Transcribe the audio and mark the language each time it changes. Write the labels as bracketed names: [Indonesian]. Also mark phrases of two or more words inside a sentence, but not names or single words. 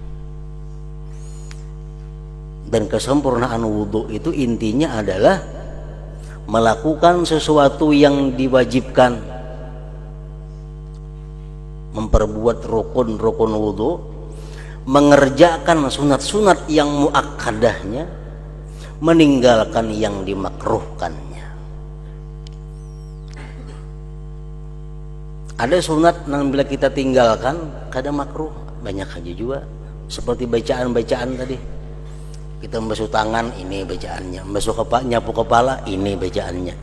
[Indonesian] Dan kesempurnaan wudu itu intinya adalah melakukan sesuatu yang diwajibkan, memperbuat rukun-rukun wudu, mengerjakan sunat-sunat yang muakkadahnya, meninggalkan yang dimakruhkannya. [Banjar] Ada sunat yang bila kita tinggalkan kada makruh, banyak aja juga. [Indonesian] Seperti bacaan-bacaan tadi, kita membasuh tangan, ini bacaannya, membasuh kepala, nyapu kepala, ini bacaannya.